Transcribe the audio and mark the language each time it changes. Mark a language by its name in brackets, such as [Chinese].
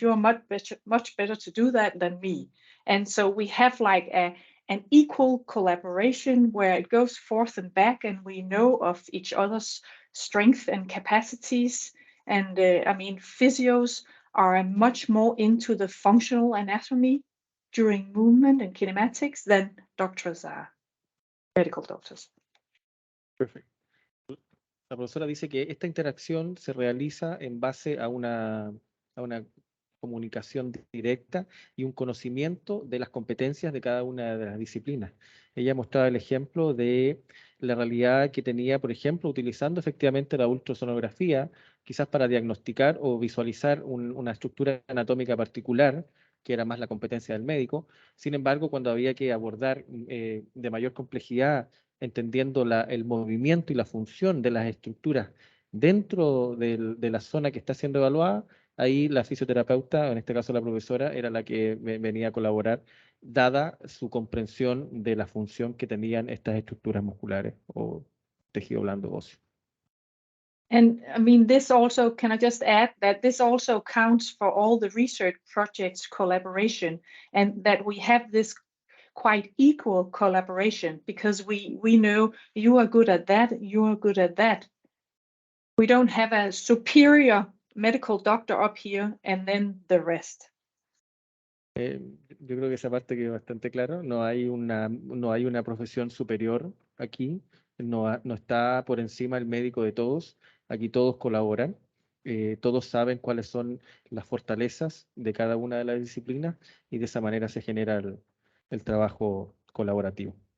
[English] You are much better to do that than me. And so we have like an equal collaboration where it goes forth and back, and we know of each other's strength and capacities. And physios are much more into the functional anatomy during movement and kinematics, then doctors are medical doctors. [Spanish] Perfecto. La profesora dice que esta interacción se realiza en base a una comunicación directa y un conocimiento de las competencias de cada una de las disciplinas. Ella mostraba el ejemplo de la realidad que tenía, por ejemplo, utilizando efectivamente la ultrasonografía, quizás para diagnosticar o visualizar una estructura anatómica particular, que era más la competencia del médico. Sin embargo, cuando había que abordar de mayor complejidad, entendiendo el movimiento y la función de las estructuras dentro de la zona que está siendo evaluada, ahí la fisioterapeuta, en este caso la profesora, era la que venía a colaborar, dada su comprensión de la función que tenían estas estructuras musculares o tejido blando óseo. [English] And I mean, this also, can I just add that this also counts for all the research projects collaboration, and that we have this quite equal collaboration, because we know you are good at that, you are good at that. We don't have a superior medical doctor up here and then the rest. [Spanish] Yo creo que esa parte quedó bastante clara. No hay una profesión superior aquí. No está por encima el médico de todos. Aquí todos colaboran. Todos saben cuáles son las fortalezas de cada una de las disciplinas y de esa manera se genera el trabajo colaborativo.